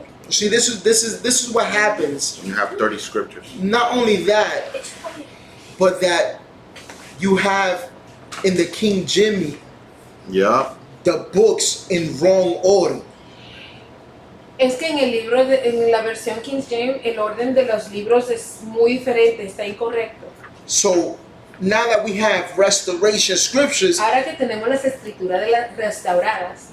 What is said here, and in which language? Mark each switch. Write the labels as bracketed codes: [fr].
[en] See, this is what happens. You have 30 scriptures. Not only that, but that you have in the King Jimmy Yeah. the books in wrong order. [es] Es que en el libro, en la versión King James, el orden de los libros es muy diferente, está incorrecto. [en] So now that we have restoration scriptures, [es] Ahora que tenemos las escrituras de las restauradas